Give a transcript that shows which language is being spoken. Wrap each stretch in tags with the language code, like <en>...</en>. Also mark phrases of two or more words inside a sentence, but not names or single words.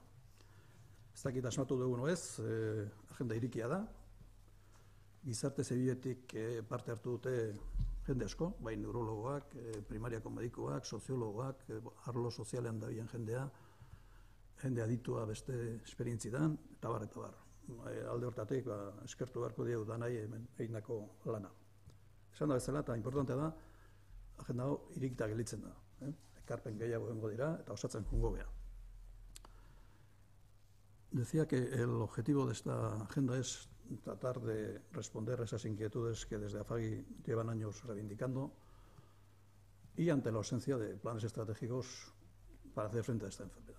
<eu>Ez dakit asmatu dugun ez, agenda irikia da, gizarte zibiletik parte hartu dute jende asko, bai neurologoak, primariako medikuak, soziologoak, arlo sozialean dabilen jendea, jende aditua beste esperientzitan, eta bar, eta bar. Alde hortatik, eskertu beharko diegu da nahi hemen egindako lana. Esan da bezala, eta importantea da, agenda hau irikita gelditzen da. Ekarpen gehiago egongo dira, eta osatzen jungo gea.</eu> <es>Decía que el objetivo de esta agenda es tratar de responder a esas inquietudes que desde AFAGI llevan años reivindicando y ante la ausencia de planes estratégicos para hacer frente a esta enfermedad.</es>